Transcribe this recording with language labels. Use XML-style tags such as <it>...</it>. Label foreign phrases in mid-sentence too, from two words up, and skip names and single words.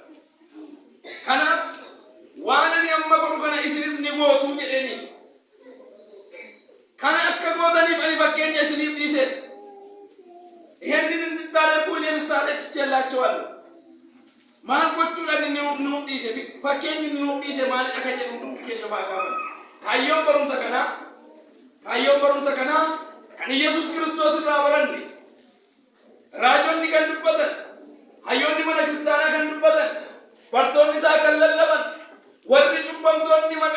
<om>Kanaaf waan ani amma godhu kana isinis ni gootuu jedheni. Kana akka gootaniif ani fakkeenya isiniif dhiise.</om> <am>ይሄንን እንድታደርጉ እኔ ምሳሌ ትቼላችኋለሁ።</am> <om>ማን gochuudhaan inni nuuf dhiise fakkeenyi nuuf dhiise maalidha kan jedhu hundi keenya baaqaman. Kaayyoon barumsa kanaa kan Yesuus Kiristoos irraa baranne raajonni kan dubbatan hayyoonni mana kiristaanaa kan dubbatan bartoonni isaa kan lallaban warri cubbamtoonni maqaa</om>